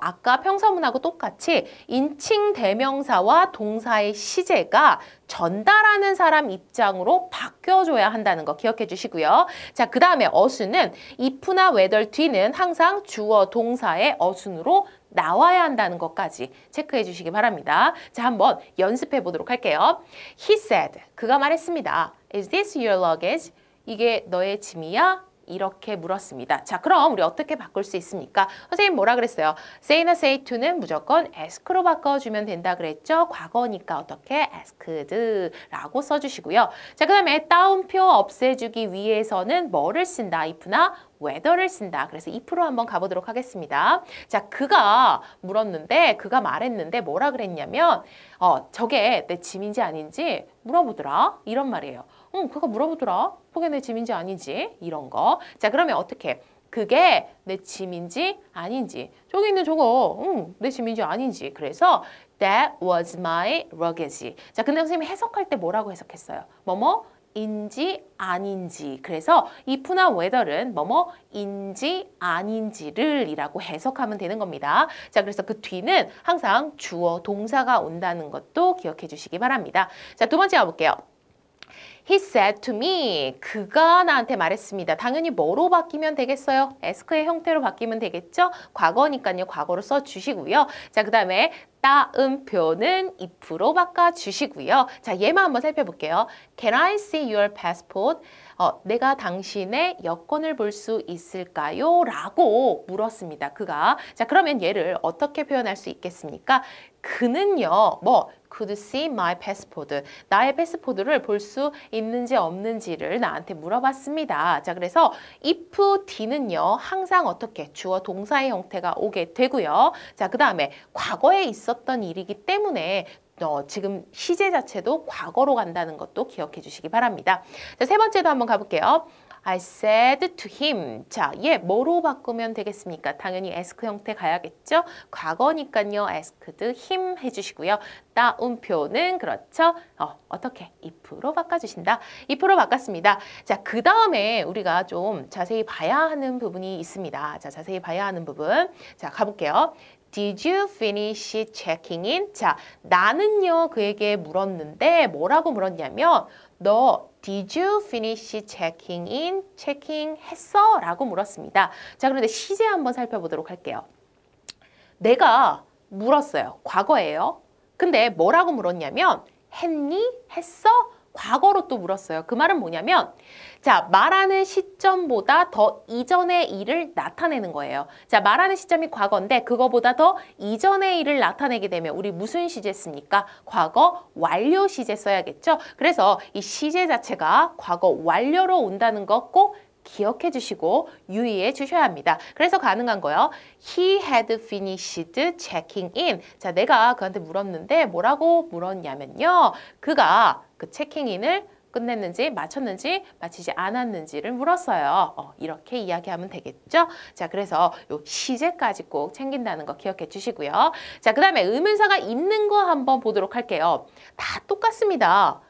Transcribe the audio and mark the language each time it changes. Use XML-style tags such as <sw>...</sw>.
<ko>아까 평서문하고 똑같이 인칭 대명사와 동사의 시제가 전달하는 사람 입장으로 바뀌어줘야 한다는 거 기억해 주시고요. 자, 그 다음에 어순은 if나 whether 뒤는 항상 주어 동사의 어순으로 나와야 한다는 것까지 체크해 주시기 바랍니다. 자, 한번 연습해 보도록 할게요.</ko> <en>He said,</en> <ko>그가 말했습니다.</ko> <en>Is this your luggage?</en> <ko>이게 너의 짐이야? 이렇게 물었습니다. 자, 그럼 우리 어떻게 바꿀 수 있습니까? 선생님 뭐라 그랬어요? say나 say to는 무조건 ask로 바꿔주면 된다 그랬죠? 과거니까 어떻게? asked라고 써주시고요. 자, 그 다음에 따옴표 없애주기 위해서는 뭐를 쓴다? if나 whether를 쓴다. 그래서 if로 한번 가보도록 하겠습니다. 자, 그가 물었는데, 그가 말했는데 뭐라 그랬냐면 저게 내 짐인지 아닌지 물어보더라. 이런 말이에요. 그가 물어보더라. 그게 내 짐인지 아닌지 이런 거. 자, 그러면 어떻게? 그게 내 짐인지 아닌지. 저기 있는 저거 내 짐인지 아닌지. 그래서</ko> <en>that was my luggage.</en> <ko>자, 근데 선생님이 해석할 때 뭐라고 해석했어요? 인지 아닌지. 그래서 if나 whether는 인지 아닌지를 이라고 해석하면 되는 겁니다. 자, 그래서 그 뒤는 항상 주어 동사가 온다는 것도 기억해 주시기 바랍니다. 자, 두 번째 가볼게요.</ko> <en>He said to me.</en> <ko>그가 나한테 말했습니다. 당연히 뭐로 바뀌면 되겠어요? ask의 형태로 바뀌면 되겠죠? 과거니까요. 과거로 써주시고요. 자, 그 다음에 따옴표는 if로 바꿔주시고요. 자, 얘만 한번 살펴볼게요.</ko> <en>Can I see your passport?</en> <ko>내가 당신의 여권을 볼 수 있을까요? 라고 물었습니다. 그가. 자, 그러면 얘를 어떻게 표현할 수 있겠습니까? 그는요,</ko> <en>could see my passport.</en> <ko>나의 패스포드를 볼 수 있는지 없는지를 나한테 물어봤습니다. 자, 그래서 if D는요, 항상 어떻게 주어 동사의 형태가 오게 되고요. 자, 그 다음에 과거에 있었던 일이기 때문에 지금 시제 자체도 과거로 간다는 것도 기억해 주시기 바랍니다. 자, 세 번째도 한번 가볼게요.</ko> <en>I said to him.</en> <ko>자, 얘 뭐로 바꾸면 되겠습니까? 당연히 ask 형태 가야겠죠? 과거니까요.</ko> <en>asked him</en> <ko>해주시고요. 따옴표는 그렇죠? 어떻게? if로 바꿔주신다. if로 바꿨습니다. 자, 그 다음에 우리가 좀 자세히 봐야 하는 부분이 있습니다. 자, 자세히 봐야 하는 부분. 자, 가볼게요.</ko> <en>Did you finish checking in?</en> <ko>자, 나는요 그에게 물었는데 뭐라고 물었냐면 너</ko> <en>Did you finish checking in?</en> <ko>체킹 했어? 라고 물었습니다. 자, 그런데 시제 한번 살펴보도록 할게요. 내가 물었어요. 과거예요. 근데 뭐라고 물었냐면 했니? 했어? 과거로 또 물었어요. 그 말은 뭐냐면 자, 말하는 시점보다 더 이전의 일을 나타내는 거예요. 자, 말하는 시점이 과거인데 그거보다 더 이전의 일을 나타내게 되면 우리 무슨 시제 씁니까? 과거 완료 시제 써야겠죠? 그래서 이 시제 자체가 과거 완료로 온다는 거 꼭 기억해 주시고 유의해 주셔야 합니다. 그래서 가능한 거요.</ko> <en>He had finished checking in.</en> <ko>자, 내가 그한테 물었는데 뭐라고 물었냐면요. 그가 그 체킹인을 끝냈는지 마쳤는지 마치지 않았는지를 물었어요. 이렇게 이야기하면 되겠죠? 자, 그래서 요 시제까지 꼭 챙긴다는 거 기억해 주시고요. 자, 그 다음에 의문사가 있는 거 한번 보도록 할게요. 다 똑같습니다.</ko>